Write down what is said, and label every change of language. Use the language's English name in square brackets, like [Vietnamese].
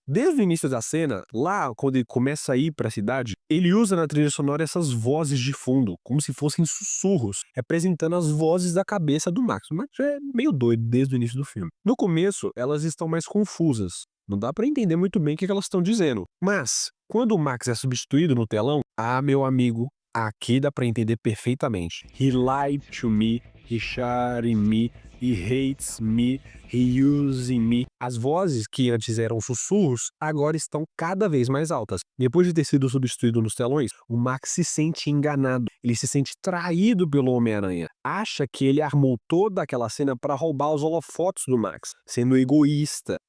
[Portuguese] Desde o início da cena, lá quando ele começa a ir para a cidade, ele usa na trilha sonora essas vozes de fundo, como se fossem sussurros, representando as vozes da cabeça do Max. O Max é meio doido desde o início do filme. No começo, elas estão mais confusas. Não dá pra entender muito bem o que elas estão dizendo. Mas, quando o Max é substituído no telão, meu amigo, aqui dá pra entender perfeitamente. [English] He lied to me, he shot me, he hates me, he using me. [Portuguese] As vozes que antes eram sussurros, agora estão cada vez mais altas. Depois de ter sido substituído nos telões, o Max se sente enganado. Ele se sente traído pelo Homem-Aranha. Acha que ele armou toda aquela cena para roubar os holofotes do Max, sendo egoísta.